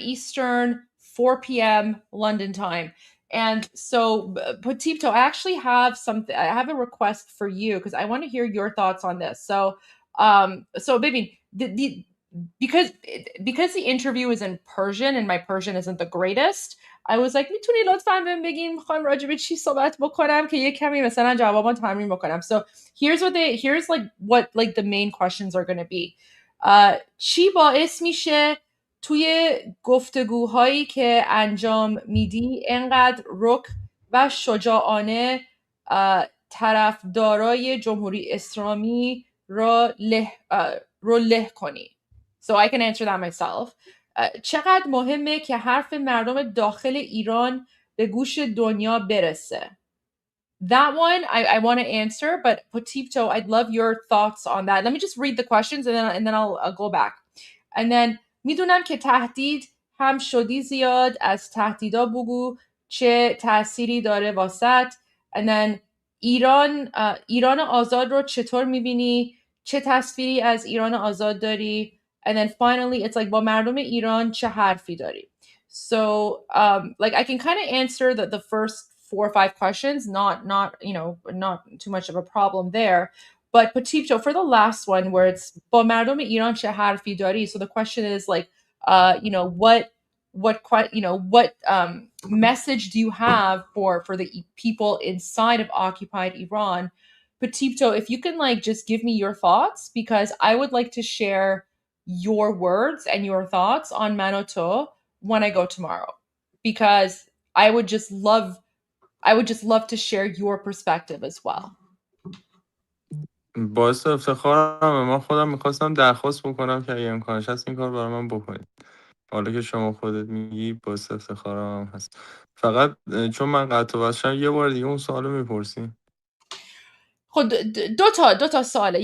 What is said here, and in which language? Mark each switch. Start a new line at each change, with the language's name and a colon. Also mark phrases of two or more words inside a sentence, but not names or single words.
English: Eastern, 4 p.m. London time. And so, Potipto, I actually have something. I have a request for you because I want to hear your thoughts on this. So baby, because the interview is in Persian and my Persian isn't the greatest, I was like
Persian: میتونی لطفاً بهم بگین میخوام راجع به چی صحبت بکنم که یه کمی مثلا جوابا تمرین بکنم.
English: So here's like what like the main questions are going to be.
Persian: چی باعث میشه توی گفتگوهایی که انجام میدی انقدر رک و شجاعانه طرفدارای جمهوری اسلامی رو له کنی.
English: So I can answer that myself.
Persian: چقدر مهمه که حرف مردم داخل ایران به گوش دنیا برسه.
English: That one I want to answer, but Potipto, I'd love your thoughts on that. Let me just read the questions and then I'll go back. And then
Persian: میدونم که تهدید هم شدی زیاد از تهدیدا بگو چه تأثیری داره واسط.
English: And then
Persian: ایران آزاد رو چطور میبینی؟ چه تصویری از ایران آزاد داری؟
English: And then finally it's like
Persian: با مردم ایران چه حرفی داری؟
English: So like I can kind of answer the first 4 or 5 questions, not not too much of a problem there. But Potipto, for the last one where it's
Persian: با مردم ایران چه حرفی داری?
English: So the question is like what message do you have for the people inside of occupied Iran? Potipto, if you can like just give me your thoughts, because I would like to share your words and your thoughts on Manoto when I go tomorrow, because I would just love to share your perspective as well.
Persian: باعث افتخارم. من خودم میخواستم درخواست بکنم که اگه امکانش هست این کار برای من بکنید. حالا که شما خودت میگی باعث افتخارم هم هست. فقط چون من قطع و وصل یه بار دیگه اون سوالو میپرسی. خب دو تا سواله.